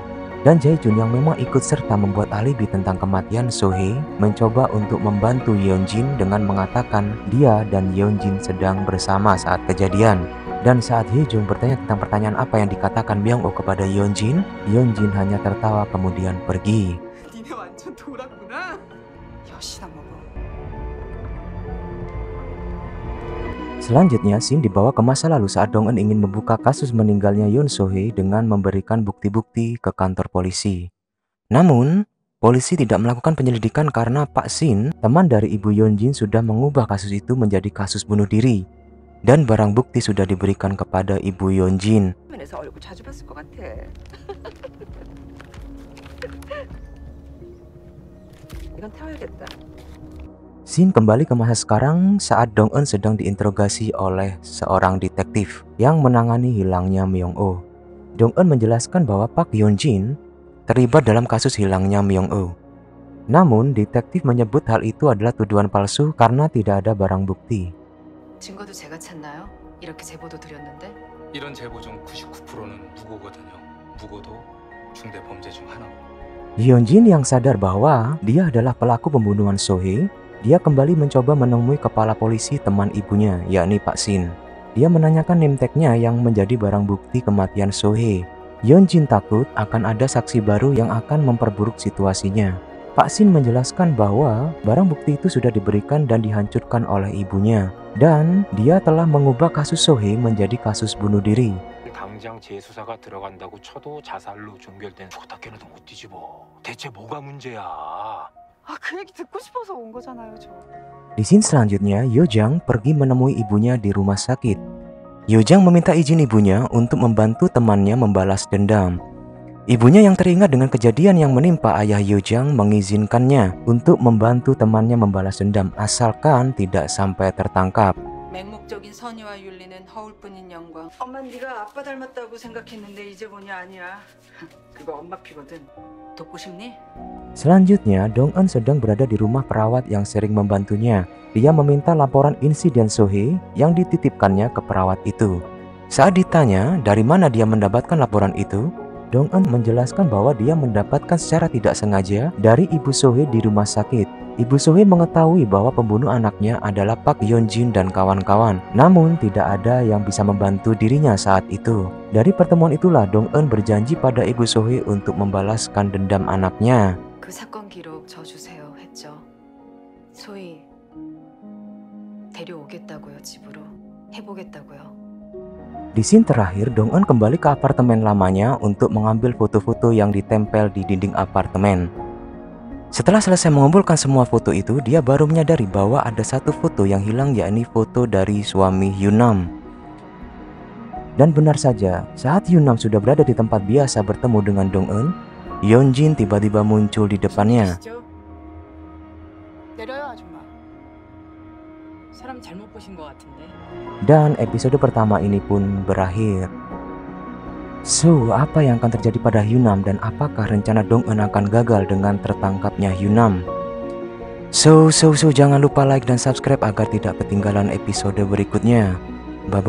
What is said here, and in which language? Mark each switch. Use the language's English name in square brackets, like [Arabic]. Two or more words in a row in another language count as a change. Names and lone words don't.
[Indonesian] Dan Jae-jun yang memang ikut serta membuat alibi tentang kematian So-hee mencoba untuk membantu Yeonjin dengan mengatakan dia dan Yeonjin sedang bersama saat kejadian. Dan saat Hye-jung bertanya tentang pertanyaan apa yang dikatakan Myung-oh kepada Yeonjin, Yeonjin hanya tertawa kemudian pergi. [Korean] 니네 완전 돌았구나. 여시나 먹어. [Indonesian] Selanjutnya, scene dibawa ke masa lalu saat Dong-eun ingin membuka kasus meninggalnya Yeon So-hee dengan memberikan bukti-bukti ke kantor polisi. Namun, polisi tidak melakukan penyelidikan karena Pak Shin, teman dari ibu Yeonjin, sudah mengubah kasus itu menjadi kasus bunuh diri. Dan barang bukti sudah diberikan kepada ibu Yeonjin. [Korean] 화면에서 얼굴 자주 봤을 것 같아. 이건 태워야겠다. [Indonesian] Scene kembali ke masa sekarang saat Dong-eun sedang diinterogasi oleh seorang detektif yang menangani hilangnya Myung-oh. Dong-eun menjelaskan bahwa Park Yeon-jin terlibat dalam kasus hilangnya Myung-oh. Namun, detektif menyebut hal itu adalah tuduhan palsu karena tidak ada barang bukti. [Korean] 증거도 제가 찾나요? 이렇게 제보도 드렸는데. 이런 제보 중 99%는 무고거든요. 무고도 중대 범죄 중 하나고. [Indonesian] Yeonjin yang sadar bahwa dia adalah pelaku pembunuhan So-hee, dia kembali mencoba menemui kepala polisi teman ibunya, yakni Pak Shin. Dia menanyakan [English] name tag- [Indonesian] nya yang menjadi barang bukti kematian So-hee. Yeonjin takut akan ada saksi baru yang akan memperburuk situasinya. Pak Shin menjelaskan bahwa barang bukti itu sudah diberikan dan dihancurkan oleh ibunya. Dan dia telah mengubah kasus So-hee menjadi kasus bunuh diri. [Korean] 당장 재수사가 들어간다고 쳐도 자살로 종결된 죽었다 깨어나도 못 뒤집어. 대체 뭐가 문제야? 아, 그 얘기 듣고 싶어서 온 거잖아요, 저. [Indonesian] Di scene selanjutnya, Yoo-jung pergi menemui ibunya di rumah sakit. Yoo-jung meminta izin ibunya untuk membantu temannya membalas dendam. Ibunya yang teringat dengan kejadian yang menimpa ayah Yoo-jung mengizinkannya untuk membantu temannya membalas dendam asalkan tidak sampai tertangkap. [Korean] 맹목적인 선의와 윤리는 허울뿐인 영광. 엄마 네가 아빠 닮았다고 생각했는데 이제 보니 아니야. 그거 엄마 피거든. 돕고 싶니? [Indonesian] Selanjutnya, Dong-eun sedang berada di rumah perawat yang sering membantunya. Dia meminta laporan insiden So-hee yang dititipkannya ke perawat itu. Saat ditanya dari mana dia mendapatkan laporan itu, Dong-eun menjelaskan bahwa dia mendapatkan secara tidak sengaja dari Ibu Sohee di rumah sakit. Ibu Sohee mengetahui bahwa pembunuh anaknya adalah Park Yeon-jin dan kawan-kawan. Namun tidak ada yang bisa membantu dirinya saat itu. Dari pertemuan itulah Dong-eun berjanji pada Ibu Sohee untuk membalaskan dendam anaknya. [Korean] 그 사건 기록 저 주세요 했죠. 소희 데려오겠다고요, 집으로. 해보겠다고요. [Indonesian] Di scene terakhir, Dong-eun kembali ke apartemen lamanya untuk mengambil foto-foto yang ditempel di dinding apartemen. Setelah selesai mengumpulkan semua foto itu, dia baru menyadari bahwa ada satu foto yang hilang, yakni foto dari suami Hyunam. Dan benar saja, saat Hyunam sudah berada di tempat biasa bertemu dengan Dong-eun, Yeon-jin tiba-tiba muncul di depannya. [Korean] 내려요, 아줌마. 사람 잘못 보신 것 같은데. [Indonesian] Dan episode pertama ini pun berakhir. So, apa yang akan terjadi pada Hyunam dan apakah rencana Dong-eun akan gagal dengan tertangkapnya Hyunam? So, jangan lupa like dan subscribe agar tidak ketinggalan episode berikutnya.